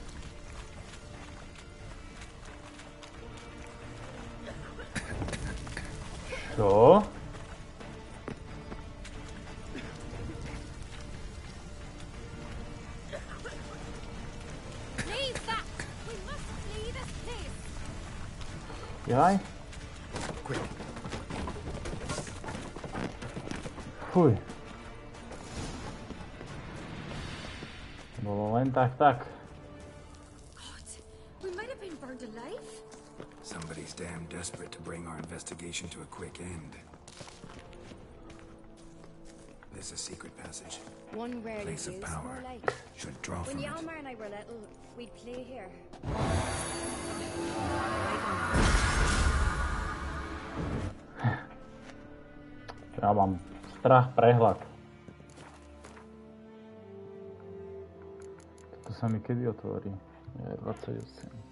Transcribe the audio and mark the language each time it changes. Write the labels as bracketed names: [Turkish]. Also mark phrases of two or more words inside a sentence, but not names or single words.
[Slovak] Čo? [English] Leave that! We must flee this place! Jaj? Quick. Fuj. [Slovak] Bolo len tak. [English] God, we might have been burned alive. Somebody Somebody's damn desperate to bring our investigation to a quick end. There's a secret passage. One rarely Place of used, power. more like. Should draw When from it. Yalmar and I were little, we'd play here. [Slovak] Ja mám strach, prehľad. Toto sa mi kedy otvorí? Je 28.